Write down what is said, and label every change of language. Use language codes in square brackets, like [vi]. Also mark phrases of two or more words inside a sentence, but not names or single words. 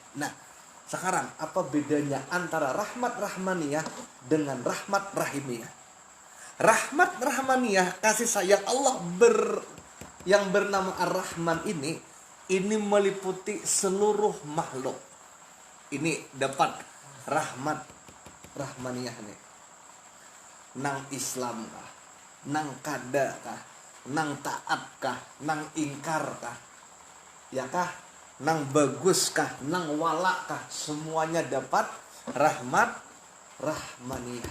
[id] Nah, sekarang apa bedanya antara rahmat rahmaniyah dengan rahmat rahimiyah? Rahmat rahmaniyah, kasih sayang Allah yang bernama Ar-Rahman ini meliputi seluruh makhluk. Ini dapat rahmat rahmaniyah nih. [bjn] Nang Islam kah, nang kada kah, nang taat kah, nang ingkar kah, ya kah, nang bagus kah, nang wala kah, semuanya dapat rahmat rahmaniyah.